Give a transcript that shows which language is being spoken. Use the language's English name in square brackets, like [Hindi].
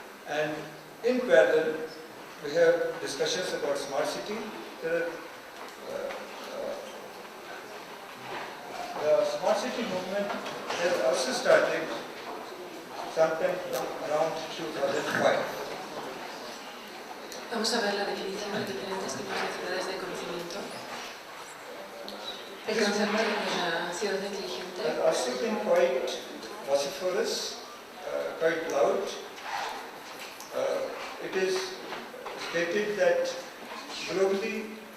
[English] And in parallel, we have discussions about smart city. The smart city movement has also started sometime around 2005. [Spanish] Vamos a ver la definición de diferentes tipos de ciudades de conocimiento. El concepto de la ciudad inteligente [English] has also been quite vociferous, quite loud. It is stated that globally,